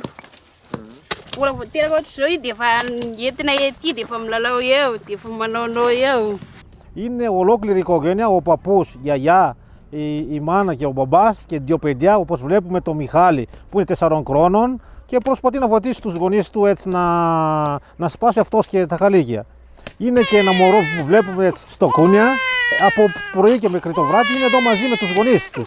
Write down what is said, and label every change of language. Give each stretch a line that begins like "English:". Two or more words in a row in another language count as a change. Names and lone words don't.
Malagasy: Ora voateraka ohatr'izao dia efa entina ety dia efa milalao eo, dia efa manaonao eo.
Greek: Είναι ολόκληρη οικογένεια, ο παππούς, η γιαγιά, η μάνα και ο μπαμπάς και 2 παιδιά, όπως βλέπουμε το Μιχάλη που είναι 4 χρόνων και προσπαθεί να βοηθήσει τους γονείς του έτσι να σπάσει αυτός και τα χαλίκια. Είναι και ένα μωρό που βλέπουμε έτσι στο κούνια, από πρωί και μέχρι το βράδυ είναι εδώ μαζί με τους γονείς τους.